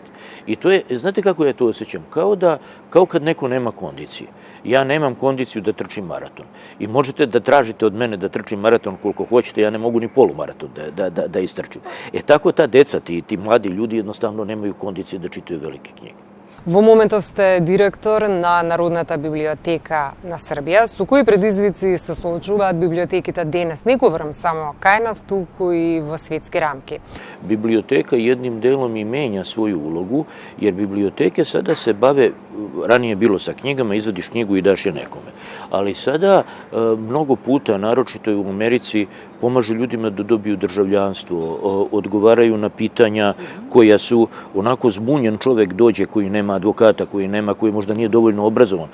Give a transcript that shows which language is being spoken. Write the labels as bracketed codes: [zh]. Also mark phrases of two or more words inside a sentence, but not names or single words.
[sr] I to je, znate kako ja to osjećam? Kao kad neko nema kondicije. Ja nemam kondiciju da trčim maraton. I možete da tražite od mene da trčim maraton koliko hoćete, ja ne mogu ni polumaraton da istrčim. Tako ta deca, ti mladi ljudi jednostavno nemaju kondicije da čitaju velike knjige. [mk] Во моментов сте директор на Народната библиотека на Србија. Со кои предизвици се соочуваат библиотеките денес? Не говорам само кај нас, туку и во светски рамки. [sr] Biblioteka jednim delom i menja svoju ulogu, jer biblioteke sada se bave, ranije bilo sa knjigama, izvadiš knjigu i daš je nekome. Ali sada mnogo puta, naročito u Americi, pomažu ljudima da dobiju državljanstvo, odgovaraju na pitanja koja su, onako zbunjen čovek dođe koji nema advokata, koji možda nije dovoljno obrazovan.